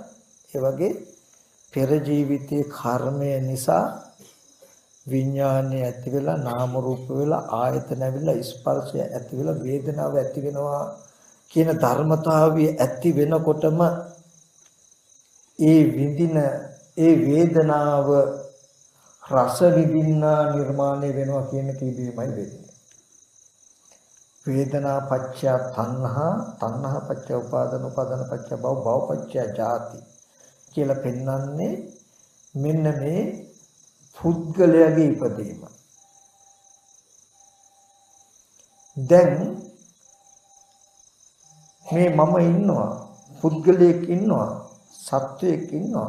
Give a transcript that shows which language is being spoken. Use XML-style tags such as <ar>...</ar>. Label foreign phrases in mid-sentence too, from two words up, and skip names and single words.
<si>ඒ වගේ පෙර ජීවිතේ කර්මය නිසා විඥානය ඇති වෙලා නාම රූප වෙලා ආයතන ඇවිල්ලා ස්පර්ශය ඇති වෙලා වේදනාව ඇති වෙනවා කියන ධර්මතාවය ඇති වෙනකොටම ඒ විඳින ඒ වේදනාව රස විඳින්නා නිර්මාණය වෙනවා කියන කීබේමයි වෙන්නේ.</si> <pi>වේදනා පච්චය තණ්හා තණ්හා පච්චය උපාදාන උපාදාන පච්චය භව භව පච්චය ජාති</pi> <si>කියලා පෙන්වන්නේ මෙන්න මේ පුද්ගලයාගේ ඉපදීම. දැන් මේ මම ඉන්නවා පුද්ගලයෙක් ඉන්නවා සත්වයෙක් ඉන්නවා.</si>